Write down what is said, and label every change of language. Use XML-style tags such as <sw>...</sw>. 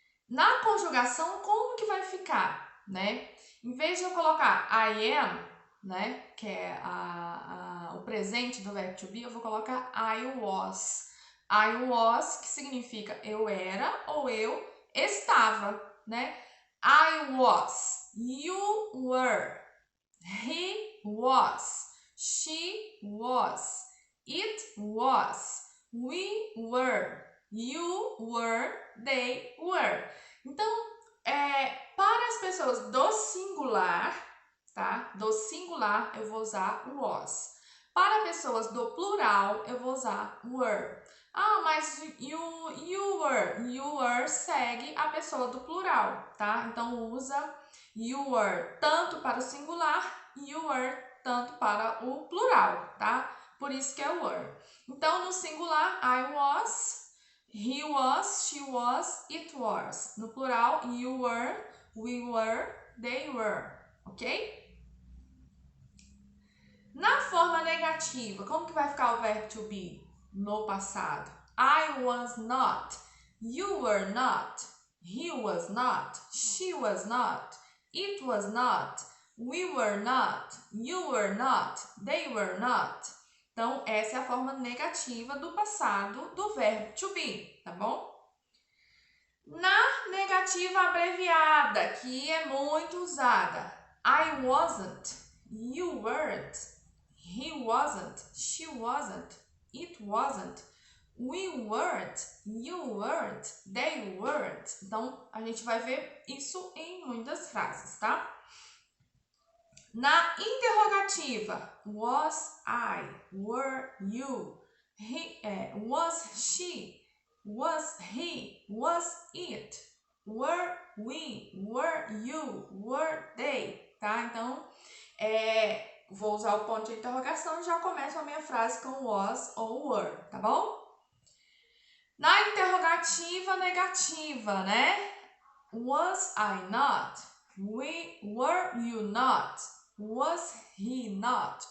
<pt>Na conjugação, como que vai ficar, né? Em vez de eu colocar</pt> <en>I am,</en> <pt>né? Que é o presente do verbo to be, eu vou colocar</pt> <en>I was. I was,</en> <pt>que significa eu era ou eu estava, né?</pt> <en>I was, you were, he was, she was, it was, we were, you were, they were.</en> <pt>Então, para as pessoas do singular, tá? Do singular, eu vou usar was. Para pessoas do plural, eu vou usar were. Ah, mas</pt> <en>you were</en> <pt>segue a pessoa do plural, tá? Então, usa you were tanto para o singular, you were tanto para o plural, tá? Por isso que é were. Então, no singular,</pt> <en>I was, he was, she was, it was.</en> <pt>No plural,</pt> <en>you were, we were, they were, ok?</en> <pt>Na forma negativa, como que vai ficar o verbo to be no passado?</pt> <en>I was not, you were not, he was not, she was not, it was not, we were not, you were not, they were not.</en> <pt>Então, essa é a forma negativa do passado do verbo to be, tá bom? Na negativa abreviada, que é muito usada,</pt> <en>I wasn't, you weren't, he wasn't, she wasn't, it wasn't, we weren't, you weren't, they weren't.</en> <pt>Então, a gente vai ver isso em muitas frases, tá? Na interrogativa,</pt> <en>was I, were you, was she, was he, was it, were we, were you, were they, tá?</en> <pt>Então, vou usar o ponto de interrogação e já começo a minha frase com was ou were, tá bom? Na interrogativa negativa, né?</pt> <en>Was I not? Were you not? Was he not?</en>